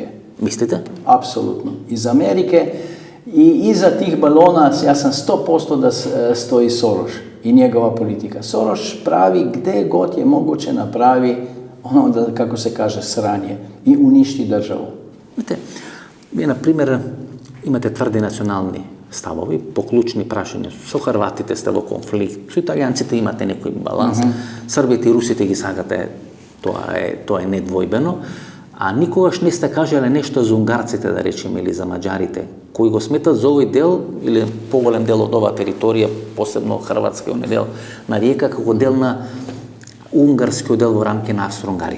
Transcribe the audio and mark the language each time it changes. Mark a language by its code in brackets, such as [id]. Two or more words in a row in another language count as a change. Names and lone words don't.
[sr] Mislite? Apsolutno. Iz Amerike i iza tih balona ja sam 100% da stoji Soros i njegova politika. Soros pravi gde god je moguće napravi ono da, kako se kaže, sranje i uništi državu. Vidite, [mk] вие, например, имате тврди национални ставови по клучни прашања. Со хрватите сте во конфликт, со италијанците имате некој баланс, србите и русите ги сагате, тоа е недвојбено, а никогаш не сте кажале нешто за унгарците, да речеме, или за маđарите, кои го сметат за овој дел, или поголем дел од оваа територија, посебно хрватски оне дел на риека, како дел на унгарскиот дел во рамки на Австро-Унгарија.